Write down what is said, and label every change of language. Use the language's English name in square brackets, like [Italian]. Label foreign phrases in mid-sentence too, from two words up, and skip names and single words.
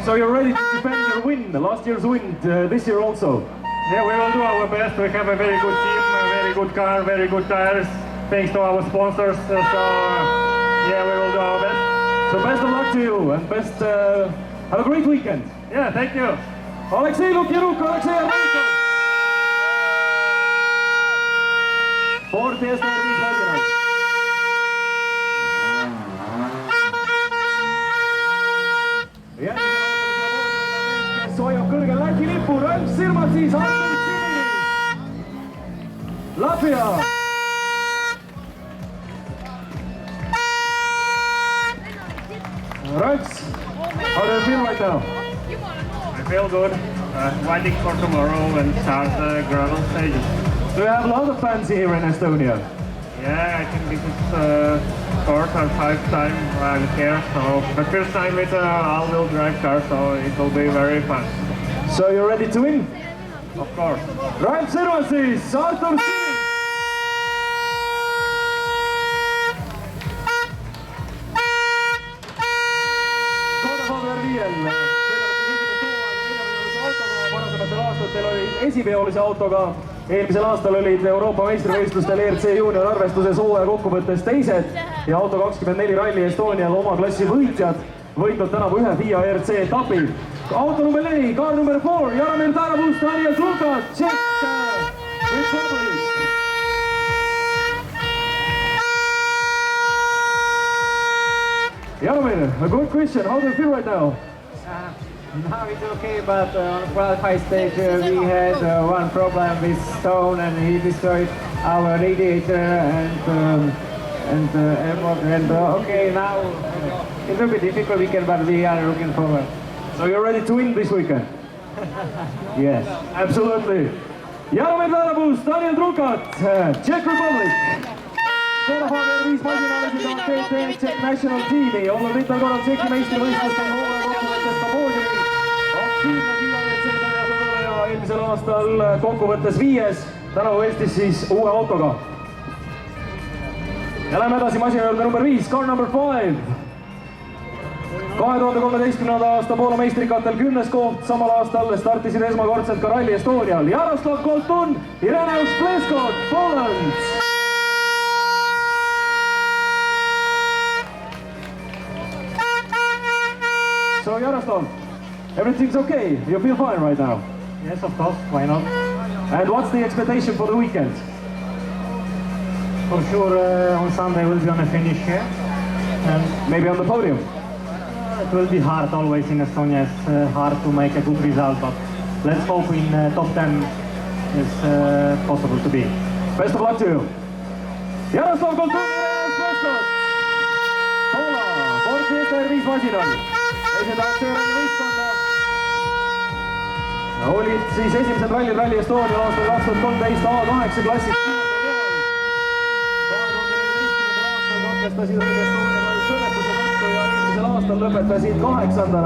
[English] So you're ready to defend your win, last year's win, this year also? Yeah, we will do our best. We have a very good team, a very good car, very good tires, thanks to our sponsors. So, yeah, we will do our best. So best of luck to you and best, have a great weekend. Yeah, thank you. Aleksei Lukjanuk, Aleksei Almautov. [Estonian] Ford Fiesta R5 masinal. Järgmisena kes hoiab kõrgel Läti lipu, rõlps silmad siis Anton Sinilis. Latvia. [English] Rõlps, how do you feel right now? I feel good. Waiting for tomorrow and start the gravel stages. Do you have a lot of fans here in Estonia? Yeah, I think this is fourth or fifth time I'm here. So the first time with all-wheel drive car, so it will be very fun. So you're ready to win? Of course. Right, [Estonian] servus siis, Artur Siim! varasematel aastatel olid esiveolise autoga, eelmisel aastal olid Euroopa meistrivõistlustel ERC juunior arvestuses hooaja kokkuvõttes teised ja Auto 24 Rally Estonial oma klassi võitjad võitnud tänavu ühe FIA ERC etapi. [English] Auto number 4, car number 4, Jaromir Tarabust, Daniel Lukas, Czech Republic. Jaromir, a good question. How do you feel right now? Now it's okay, but on the qualifying stage we had one problem with Stone, and he destroyed our radiator and okay, now it will be difficult weekend, but we are looking forward. So you're ready to win this weekend? Yes. Absolutely. Jaromir Tarabust, Daniel Drukat, Czech Republic. [Estonian] Kodahagen 5 masinalasid on TT Czech National Teami, olnud mitmel korral Tšehhi meistrivõistlustel hooaja kokkuvõttes ka poodiumil. Aktiivne FIA ERC sarjas osaleja eelmisel aastal kokkuvõttes 5. tänavu Eestis siis uue autoga. Ja läheme edasi masina juurde number 5, [English] car number 5. [Estonian] 2013. aasta Poola meistrikatel 10. koht, samal aastal startisid esmakordselt ka Rally Estonial. [English] Jaroslav Koltun, Ireneusz Pleskot, Poland. So Jaroslav, everything's okay? You feel fine right now? Yes, of course. Why not? And what's the expectation for the weekend? For sure, on Sunday we'll be on a finish here, and Maybe on the podium? it will be hard always in Estonia. It's hard to make a good result, but let's hope in top 10 is possible to be. Best of luck to you. [Estonian] Jaroslav Koltun, Ireneusz Pleskot. Poola, Ford Fiesta R5 masinal. Esindavad seeralli võistkonda. Olid siis esimesed rallid Rally Estonia aastal 2013 A8 klassis 6. aastal katkestasid Rally Estonia õnnetuse tõttu ja eelmisel aastal lõpetasid 8.